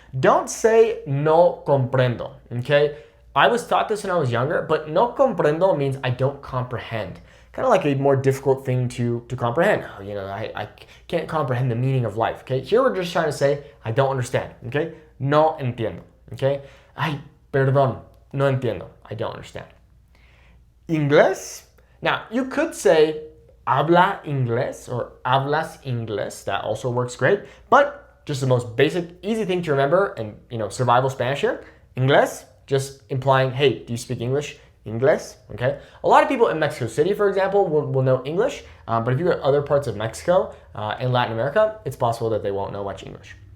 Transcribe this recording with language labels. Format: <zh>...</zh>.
<en>Don't say</en> <es>no comprendo.</es> <en>Okay, I was taught this when I was younger, but</en> <es>no comprendo</es> <en>means I don't comprehend. Kind of like a more difficult thing to comprehend. You know, I can't comprehend the meaning of life. Okay, here we're just trying to say I don't understand.</en> <es>Okay, no entiendo. Okay, ay, perdón, no entiendo.</es> <en>I don't understand.</en> <es>Inglés.</es> <en>Now, you could say</en> <es>habla inglés</es> <en>or</en> <es>hablas inglés.</es> <en>That also works great. But just the most basic, easy thing to remember and, survival Spanish here. Inglés, just implying, hey, do you speak English? Inglés, okay? A lot of people in Mexico City, for example, will know English. But if you go to other parts of Mexico and Latin America, it's possible that they won't know much English.</en>